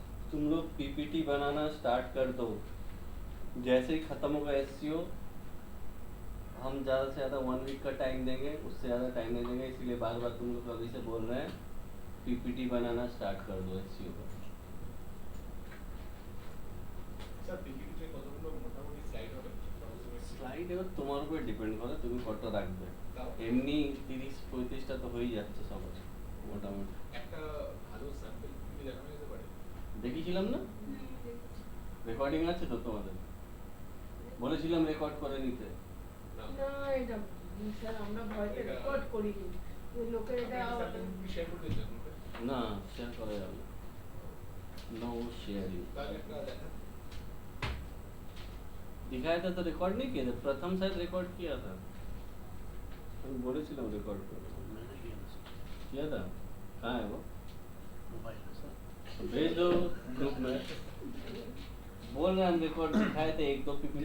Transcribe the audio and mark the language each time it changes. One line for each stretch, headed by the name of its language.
Hindi: तुम लोग पीपीटी बनाना स्टार्ट कर दो, जैसे ही ख़त्म होगा एससीओ हम ज़्यादा से ज़्यादा 1 वीक का टाइम देंगे, उससे ज़्यादा टाइम नहीं देंगे, इसलिए बार बार तुम लोग अभी से बोल रहे हैं पीपीटी बनाना स्टार्ट कर दो एससीओ का।
Bangla: স্যার পিপিটিতে কতগুলো মোটামুটি স্লাইড হবে? স্লাইড এবার তোমার উপরে ডিপেন্ড করে তুমি কতটা রাখবে। তাও এমনি 30-35টা তো হয়েই যাচ্ছে সবার মোটামুটি। একটা ভালো স্যাম্পল পিপিটি দেখানো যেতে পারে। দেখিয়েছিলাম না? রেকর্ডিং আছে তো তোমাদের? বলেছিলাম রেকর্ড করে নিতে। না না এটা স্যার আমরা ভয়তে রেকর্ড করিনি, ওই লোকের এটা শেয়ার করতে চান না শেয়ার করা যাবে না,
English: No sharing.
Bangla: তাহলে একটা দেখা
Hindi: दिखाया था तो रिकॉर्ड नहीं किया था, प्रथम शायद रिकॉर्ड किया था, हम बोले थे रिकॉर्ड मैंने किया था। कहाँ है वो? मोबाइल है सर। तो भेज दो ग्रुप में। बोल रहे हम रिकॉर्ड दिखाए थे 1-2 पीपीटी।